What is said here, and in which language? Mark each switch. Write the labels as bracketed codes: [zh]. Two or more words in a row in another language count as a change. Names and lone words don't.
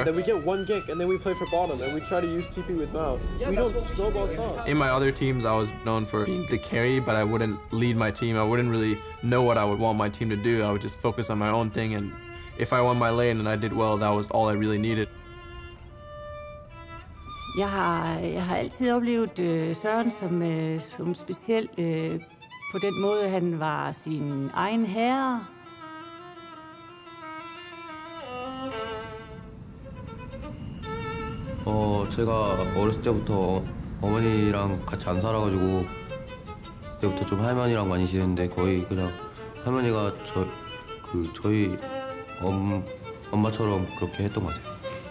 [en] Then we get one gank and then we play for bottom and we try to use TP with Mao. We don't snowball top. In my other teams, I was known for being the carry, but I wouldn't lead my team. I wouldn't really know what I would want my team to do. I would just focus on my own thing, and if I won my lane and I did well, that was all I really needed. [da] Jeg har altid oplevet Søren som speciel på den måde, han var sin egen herre. [ko] 제가 어렸을 때부터 어머니랑 같이 안 살아가지고 그때부터 좀 할머니랑 많이 지냈는데 거의 그냥 할머니가 저희 엄마처럼 그렇게 했던 것 같아요.